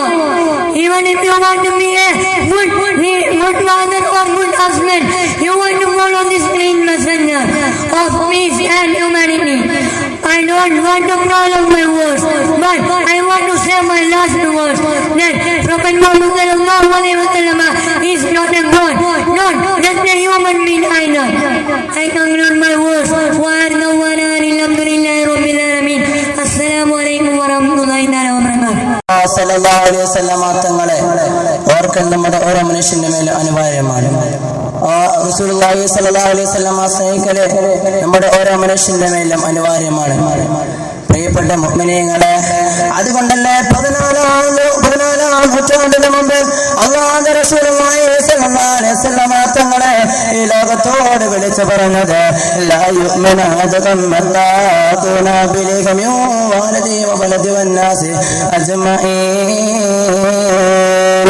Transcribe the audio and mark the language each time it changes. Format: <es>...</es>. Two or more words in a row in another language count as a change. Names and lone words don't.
<en>Even if you want to be a good father or good husband, you want to follow this great messenger of peace and humanity. I don't want to prolong my words, but I want to say my last words that Prophet Muhammad is not a God, not just a human being either. I conclude my words.</en> <ar>السلام عليكم ورحمة الله وبركاته. صلى الله عليه وسلم</ar> <ml>തങ്ങളെ ഓർക്കൽ നമ്മുടെ ഓരോ മനുഷ്യന്റെ മേൽ അനിവാര്യമാണ്.</ml> <ar>رسول الله صلى الله عليه وسلم</ar> <ml>സ്നേഹിക്കൽ നമ്മുടെ ഓരോ മനുഷ്യന്റെ മേലും അനിവാര്യമാണ്. പ്രിയപ്പെട്ട മുഅ്മിനീങ്ങളെ, അതുകൊണ്ടല്ലേ 14 നൂറ്റാണ്ടിന് മുമ്പ് അല്ലാഹുവിന്റെ</ml> <ar>رسول الله صلى الله عليه وسلم</ar> <ml>തങ്ങളെ ഈ ലോകത്തോട് വിളിച്ചു പറഞ്ഞത്</ml> <ar>لا يؤمن أحدكم ملا دون بليه ولدي ولدي والناس أجمعين.</ar>